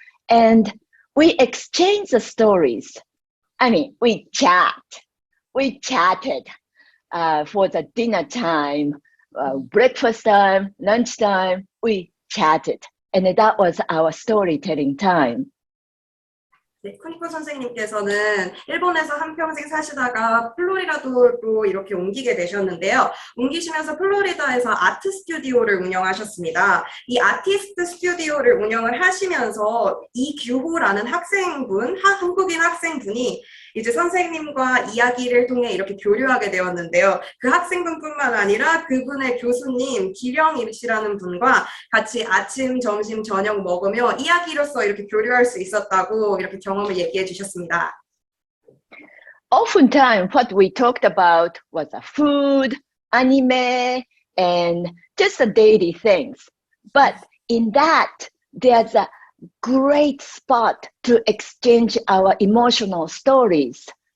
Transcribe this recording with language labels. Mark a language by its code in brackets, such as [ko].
[en] And we exchanged the stories. I mean, we chatted. For the dinner time, breakfast time, lunch time, we chatted. And that was our storytelling time. [ko] 네, 쿠니코 선생님께서는 일본에서 한평생 사시다가 플로리다도로 이렇게 옮기게 되셨는데요. 옮기시면서 플로리다에서 아트 스튜디오를 운영하셨습니다. 이 아티스트 스튜디오를 운영을 하시면서 이규호라는 한국인 학생분이 이제 선생님과 이야기를 통해 이렇게 교류하게 되었는데요. 그 학생분뿐만 아니라 그분의 교수님 기령 씨라는 분과 같이 아침, 점심, 저녁 먹으며 이야기로서 이렇게 교류할 수 있었다고 이렇게 경험을 얘기해 주셨습니다. [en] Oftentimes, what we talked about was food, anime, and just the daily things. But in that, there's a great spot to exchange our emotional stories.